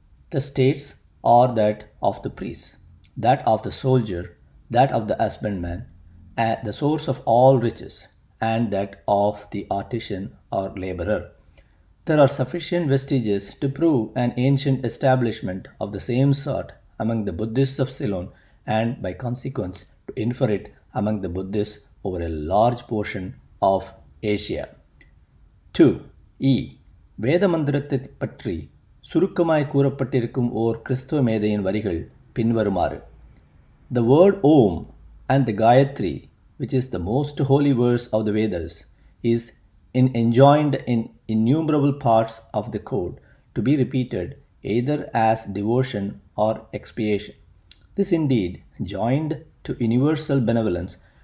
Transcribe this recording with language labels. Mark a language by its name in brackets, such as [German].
[English] The states are that of the priest, that of the soldier, that of the husbandman, the source of all riches, and that of the artisan or laborer. There are sufficient vestiges to prove an ancient establishment of the same sort among the Buddhists of Ceylon, and by consequence to infer it among the Buddhists over a large portion of Asia. 2. E. [Tamil] வேத மந்திரத்தை பற்றி சுருக்கமாய் கூறப்பட்டிருக்கும் ஓர் கிறிஸ்துவ மேதையின் வரிகள் பின்வருமாறு. [English] The word Om and the Gayatri, which is the most holy verse of the Vedas, is enjoined in innumerable parts of the code to be repeated either as devotion or expiation. This indeed, joined to universal benevolence,